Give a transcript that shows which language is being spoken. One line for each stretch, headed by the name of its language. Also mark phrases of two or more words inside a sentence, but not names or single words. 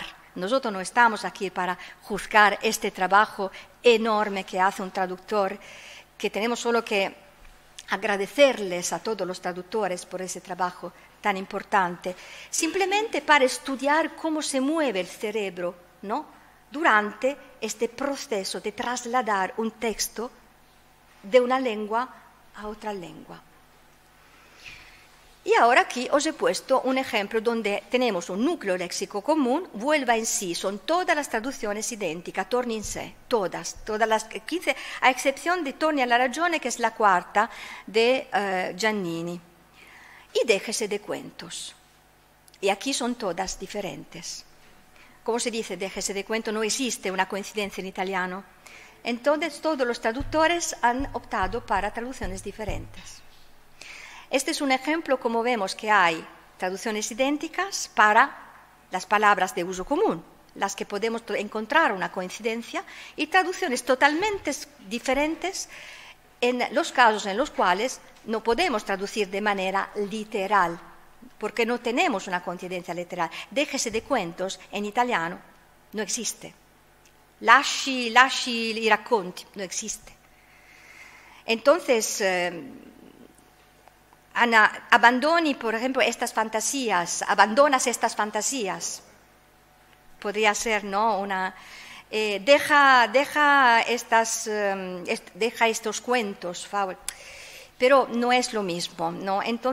Spanish: Nosotros no estamos aquí para juzgar este trabajo enorme que hace un traductor, que tenemos solo que agradecerles a todos los traductores por ese trabajo tan importante, simplemente para estudiar cómo se mueve el cerebro, ¿no?, durante este proceso de trasladar un texto de una lengua a otra lengua. Y ahora aquí os he puesto un ejemplo donde tenemos un núcleo léxico común, vuelva en sí, son todas las traducciones idénticas,
Italian: torni in sé,
Spanish: todas las 15, a excepción de
Italian: Torni alla ragione,
Spanish: que es la cuarta de Giannini. Y déjese de cuentos. Y aquí son todas diferentes. ¿Cómo se dice déjese de cuento? No existe una coincidencia en italiano. Entonces todos los traductores han optado para traducciones diferentes. Este es un ejemplo, como vemos que hay traducciones idénticas para las palabras de uso común, las que podemos encontrar una coincidencia, y traducciones totalmente diferentes en los casos en los cuales no podemos traducir de manera literal, porque no tenemos una coincidencia literal. Déjese de cuentos en italiano no existe.
Italian: Lasci i racconti
Spanish: no existe. Entonces, abandoni, por ejemplo, estas fantasías, abandonas estas fantasías. Podría ser, ¿no?, una... deja estos cuentos, pero no es lo mismo, ¿no?